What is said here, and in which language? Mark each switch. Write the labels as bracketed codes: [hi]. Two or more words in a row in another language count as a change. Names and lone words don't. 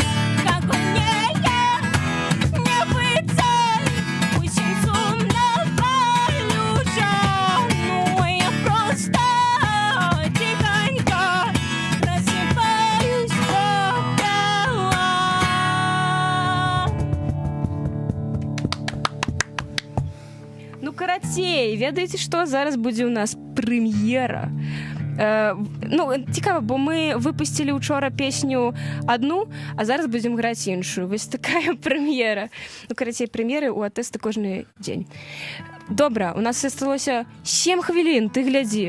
[be] Кого не пытай, усім сумна палюча, [ru] ну а я просто тихонько рассыпаюсь попелом. [be] Ну, карацей, ведаеце што, зараз будзе у нас прэм'ера. Ну, цікава, бо мы выпусцілі учора песню адну, а зараз будзем граць іншую. Вось такая прэм'ера. Ну, карацей, прэм'еры ў атэста кожны дзень. Добра, у нас асталося 7 хвілін, ты глядзі.